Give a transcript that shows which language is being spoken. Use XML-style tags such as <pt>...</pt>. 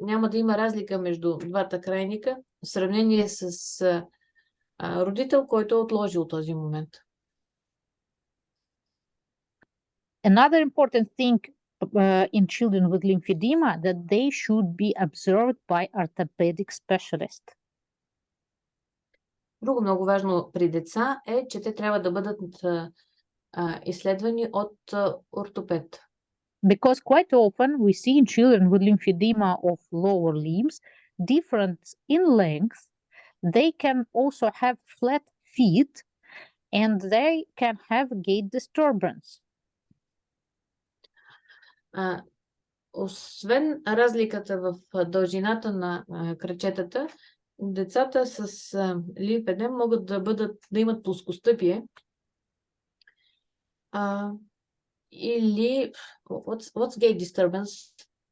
<bg>Няма да има разлика между двата крайника в сравнение с родител, който е отложил този момент.</bg> <en>Another important thing in children with lymphedema that they should be observed by orthopedic specialist.</en> <bg>Друго много важно при деца е, че те трябва да бъдат изследвани от ортопед.</bg> <en>Because quite often we see in children with lymphedema of lower limbs difference in length. They can also have flat feet and they can have gait disturbance.</en> <bg>Освен разликата в дължината на крачетата, децата с лимфедем могат да имат плоскостъпие или</bg> <en>what's gait disturbance?</en>